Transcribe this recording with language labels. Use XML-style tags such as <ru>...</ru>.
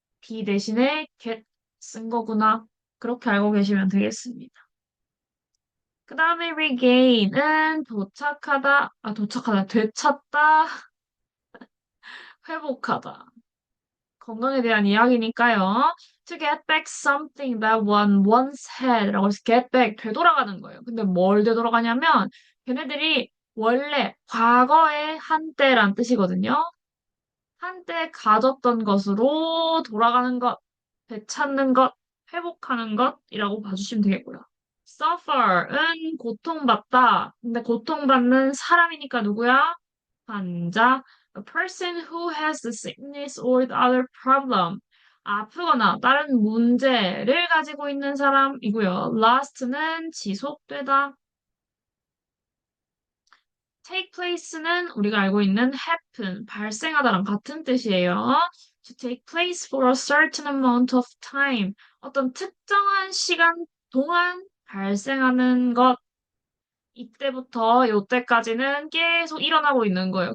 <ko>be 대신에 get 쓴 거구나. 그렇게 알고 계시면 되겠습니다. 그 다음에 regain은 되찾다, 회복하다. 건강에 대한 이야기니까요.</ko> <en>To get back something that one once had</en> <ko>라고 해서</ko> <en>get back,</en> <ko>되돌아가는 거예요. 근데 뭘 되돌아가냐면 걔네들이 원래 과거의 한때란 뜻이거든요. 한때 가졌던 것으로 돌아가는 것, 되찾는 것, 회복하는 것이라고 봐주시면 되겠고요. suffer은 고통받다. 근데 고통받는 사람이니까 누구야? 환자.</ko> <en>A person who has the sickness or the other problem.</en> <ko>아프거나 다른 문제를 가지고 있는 사람이고요. last는 지속되다. take place는 우리가 알고 있는 happen, 발생하다랑 같은 뜻이에요.</ko> <en>To take place for a certain amount of time.</en> <ko>어떤 특정한 시간 동안 발생하는 것. 이때부터 요때까지는 계속 일어나고 있는 거예요.</ko>